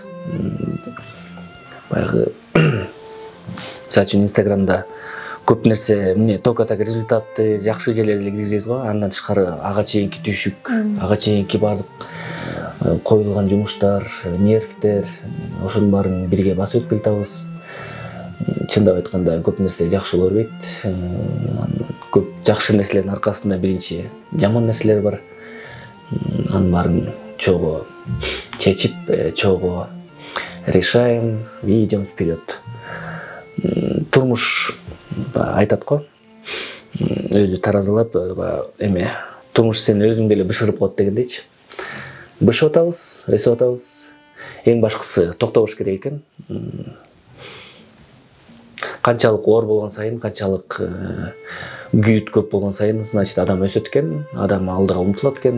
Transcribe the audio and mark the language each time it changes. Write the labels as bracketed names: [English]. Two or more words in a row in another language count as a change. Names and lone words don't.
[Kyrgyz] Баягы мисалы үчүн Инстаграмда көп нерсе эмне [Russian] только так [Kyrgyz] результатты жакшы жерлерге киргизебиз го, андан тышкары ага чейинки түшүк, ага чейинки баардык коюлган жумуштар, нервдер, ошонун баарын бирге басып өтүп келатабыз. Чындап айтканда көп нерсе жакшы боло бербейт. Көп жакшы нерселердин аркасында биринчи жаман нерселер бар. Анын баарын чогуу чечип, чогуу [Russian] решаем и идем вперед. [Kyrgyz] Турмуш айтат го, өзү таразалап, эме турмуш сен өзүң деле бышырып коет дегендейчи. Бышып атабыз, өсүп атабыз. Эң башкысы токтобош керек экен. Канчалык оор болгон сайын, канчалык күйүт көп болгон сайын, значит адам өсөт экен, адам алдыга умтулат экен.